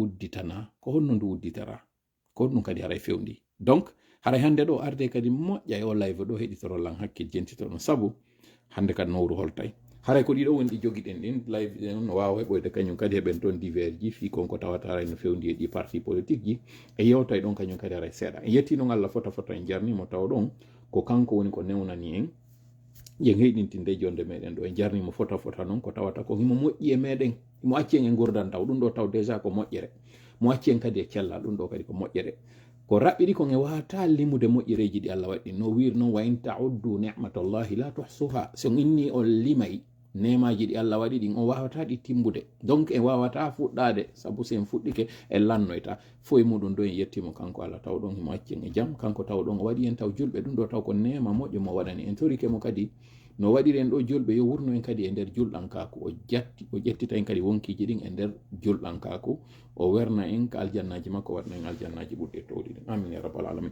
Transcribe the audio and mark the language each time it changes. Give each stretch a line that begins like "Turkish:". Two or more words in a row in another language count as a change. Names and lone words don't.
Fula: udditana ko honno ndu udditara ko ɗum kadi haray fewndi donc haray hande ɗo arde kadi moƴƴa e o live ɗo heɗitorollan hakkil jentito ɗon saabu hande kadi nowru holtay haray ko ɗiɗo woni ɗi jogiɗen ɗin live ɗen no wawa heɓoyde kañum kadi heɓen toon divers ji fi konko tawata haray no fewndi e ɗi
French: parti politique
Fula: ji e yewtay ɗon kañum kadi haray seeɗa en yetti noon Allah fota en jarnimo taw ɗon ko kanko woni ko newnani en yen heydintinde jonde meɗen ɗo en jarnimo fota noon ko tawata ko himo moƴƴi e meɗen mo acci en e gurdan taw ɗum ɗo taw déjà ko moƴƴere mo acci en kadi e cella ɗum ɗo kadi ko moƴƴere ko raɓɓiɗi kon e wata limude moƴƴereji ɗi Allah waɗi no wir noon
Arabic: وإن تعدوا نعمة الله لا تحصوها
Fula: so inni on limay nemaji ɗi Allah waɗi ɗin on wawata ɗi timbude donc en wawata fuɗɗade saabu sen fuɗɗike en lannoyta fo e muɗum ɗo en yettimo kanko Allah taw ɗon himo acci en e jaam kanko taw ɗon o waɗi en taw julɓe ɗum ɗo taw ko nema moƴƴo mo waɗani en torike mo kadi no waɗiri en ɗo julɓe yo wurno en kadi e nder julɗankaku o ƴettita en kadi wonkiji ɗin e nder julɗankaku o werna en ka aljannaji makko waɗna en aljannaji ɓurɗe towɗi ɗin
Arabic: آمين يا رب العالمين